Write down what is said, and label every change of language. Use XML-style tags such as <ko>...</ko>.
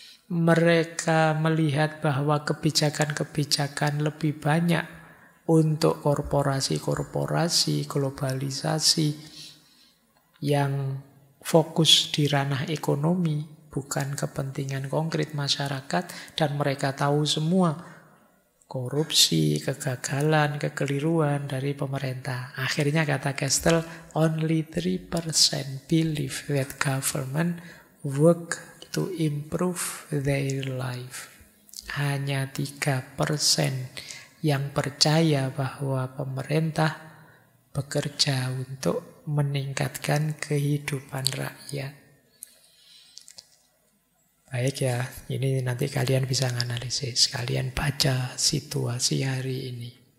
<id>Mereka melihat bahwa kebijakan-kebijakan lebih banyak untuk korporasi-korporasi, globalisasi yang fokus di ranah ekonomi, bukan kepentingan konkret masyarakat, dan mereka tahu semua korupsi, kegagalan, kekeliruan dari pemerintah. Akhirnya kata Kastel,</id> <en>only 3% believe that government work to improve their life.</en> <id>Hanya 3% yang percaya bahwa pemerintah bekerja untuk meningkatkan kehidupan rakyat. Baik ya, ini nanti kalian bisa menganalisis. Kalian baca situasi hari ini.</id>